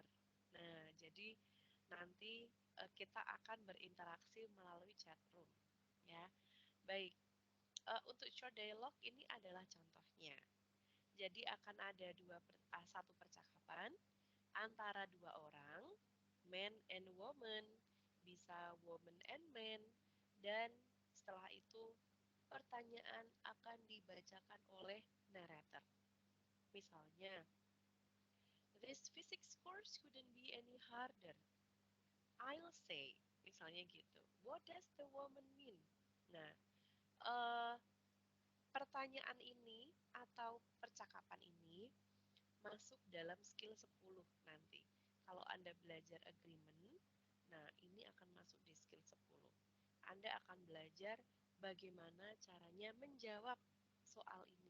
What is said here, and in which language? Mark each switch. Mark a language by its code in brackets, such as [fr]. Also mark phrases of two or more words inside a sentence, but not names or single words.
[id] Nah, jadi nanti kita akan berinteraksi melalui [en] chat room [id] ya. Baik, untuk [en] short dialogue [id] ini adalah contohnya. Jadi akan ada satu percakapan antara dua orang, [en] man and woman, bisa woman and man, [id] dan setelah itu pertanyaan akan dibacakan oleh narrator. Misalnya, [en] this physics course couldn't be any harder. I'll say, [id] misalnya gitu. [en] What does the woman mean? [id] Nah, uh, pertanyaan ini atau percakapan ini masuk dalam skill 10 nanti. Kalau Anda belajar agreement, nah ini akan masuk di skill 10. Anda akan belajar bagaimana caranya menjawab soal ini.